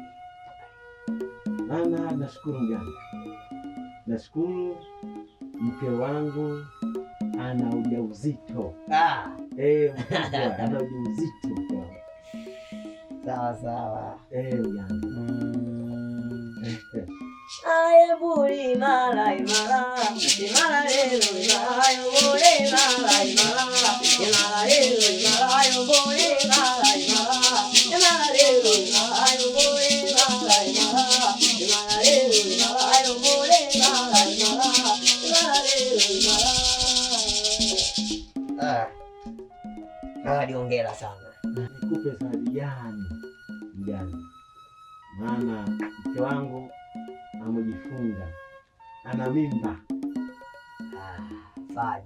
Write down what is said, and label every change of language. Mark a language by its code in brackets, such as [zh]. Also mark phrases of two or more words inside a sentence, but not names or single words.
[sw] Maana nashukuru mganga, nashukuru mke wangu ana ujauzito. Mkubwa ana ujauzito. Sawa sawa. Mganga. Aye buri mala imala, imala lelo imala yobole imala imala, imala lelo imala yobole imala imala, imala lelo imala yobole imala imala, imala lelo imala yobole imala imala, imala lelo imala. Hongera sana. Nikupe zawadi gani mganga? Maana mke wangu amejifunga, ana mimba. Fadi,